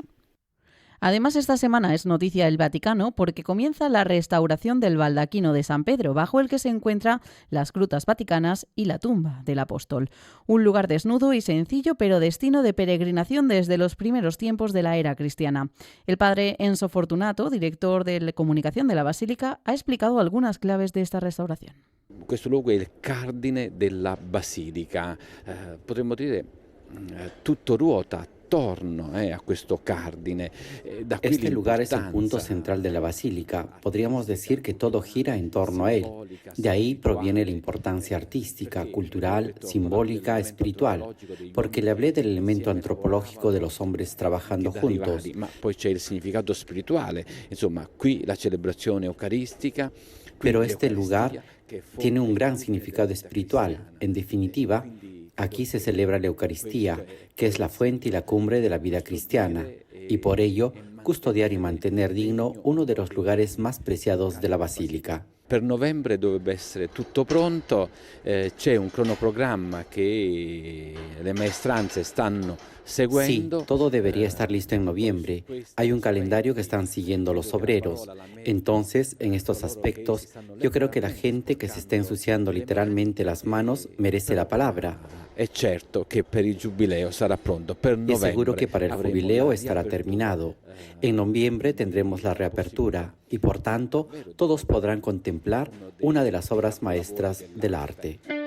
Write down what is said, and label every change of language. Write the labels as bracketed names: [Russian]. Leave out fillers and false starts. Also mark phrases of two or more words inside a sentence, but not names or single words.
[Spanish] Además, esta semana es noticia el Vaticano porque comienza la restauración del baldaquino de San Pedro, bajo el que se encuentran las grutas vaticanas y la tumba del apóstol. Un lugar desnudo y sencillo, pero destino de peregrinación desde los primeros tiempos de la era cristiana. El padre Enzo Fortunato, director de comunicación de la Basílica, ha explicado algunas claves de esta restauración. [Italian] Questo luogo è il cardine della Basilica. Potremmo dire tutto ruota attorno a questo cardine. [Spanish] Este lugar es el punto central de la basílica. Podríamos decir que todo gira en torno a él. De ahí proviene la importancia artística, cultural, simbólica, espiritual, porque le hablé del elemento antropológico de los hombres trabajando juntos. [Italian] Ma poi c'è il significato spirituale. Insomma, qui la celebrazione eucaristica. [Spanish] Pero este lugar tiene un gran significado espiritual. En definitiva, aquí se celebra la Eucaristía, que es la fuente y la cumbre de la vida cristiana, y por ello custodiar y mantener digno uno de los lugares más preciados de la Basílica. [Italian] Per novembre dovrebbe essere tutto pronto, c'è un cronoprogramma che le maestranze stanno seguendo. [Spanish] Sí, todo debería estar listo en noviembre. Hay un calendario que están siguiendo los obreros. Entonces, en estos aspectos, yo creo que la gente que se está ensuciando literalmente las manos merece la palabra. [Italian] Es certo que per il giubileo sarà pronto, per novembre. [Spanish] Es seguro que para el jubileo estará terminado. En noviembre tendremos la reapertura y, por tanto, todos podrán contemplar una de las obras maestras del arte.